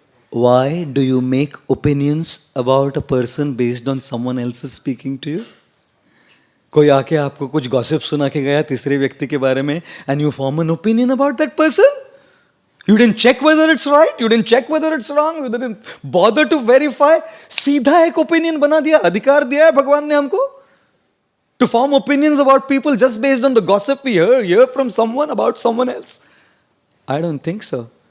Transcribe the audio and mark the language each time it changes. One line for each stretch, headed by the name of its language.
English: Why do you make opinions about a person based on someone else's speaking to you?
Hindi: कोई आके आपको कुछ gossip सुना के गया तीसरे व्यक्ति के बारे में
English: and you form an opinion about that person? You didn't check whether it's right, you didn't check whether it's wrong, you didn't bother to verify.
Hindi: सीधा एक opinion बना दिया, अधिकार दिया है भगवान ने हमको
English: to form opinions about people just based on the gossip we hear from someone about someone else. I don't think so.